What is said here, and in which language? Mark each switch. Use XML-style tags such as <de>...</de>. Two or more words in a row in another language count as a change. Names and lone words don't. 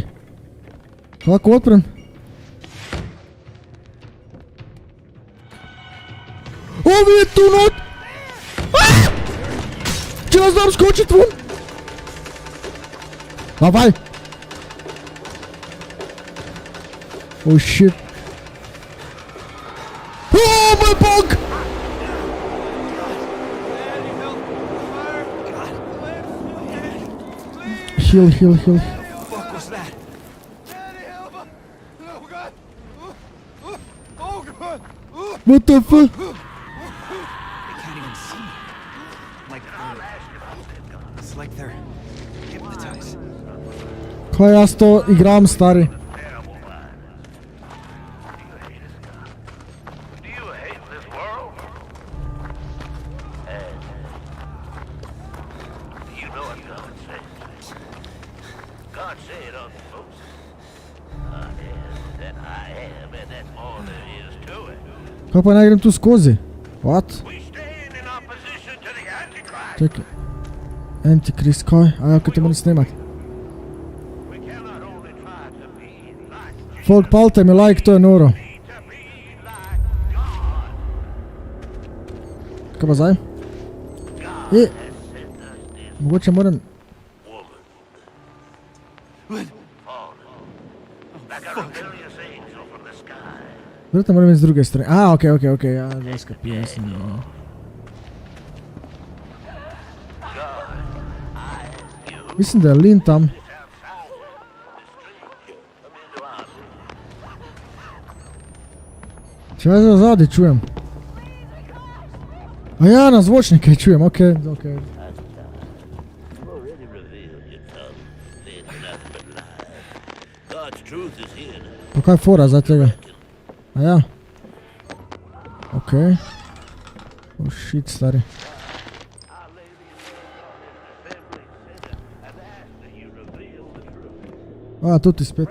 <sl>Kako odprem? Ovi je tu not! Če nas dam skočit vun!</sl> <en>Davaj! Oh shit!</en> <sl>Oh, moj bog!</sl> <en>Heal, heal, heal. What was that? What the fuck? They can't even see me. It's like they're hypnotized.</en> <sl>Kaj jaz to igram, stari?</sl> <en>Do you hate this world? And you know what God said? God said on the folks, I am that I am, and that's all there is to it.</en> <sl>Kaj pa naj grem tu skozi?</sl> <en>What? We stand in opposition to the Antichrist.</en> <sl>Čekaj. Antikrist, kaj? Aja, kaj te moram snemat.</sl> <en>We cannot only try to be like</en> <sl>Folk, palte mi like, to je noro.</sl> <en>to be like God.</en> <sl>Kaj pa zdaj?</sl> <en>God has sent us this</en> <sl>Mogoče moram...</sl> <en>woman. Fallen. Like a rebellious angel from the sky.</en> <sl>Verjetno moram iz druge strani. A, okej, ja, zdaj skapijem sem. Ja. Mislim, da je Lin tam. Če jaz zadaj čujem. A ja, na zvočnike čujem, okej.</sl> <en>Already revealed your tongue, then nothing but lies. God's truth is here.</en> <sl>Pa kaj je fora za tega? A ja. Okej.</sl> <en>Oh shit,</en> <sl>stari. A, tu ti spet.</sl>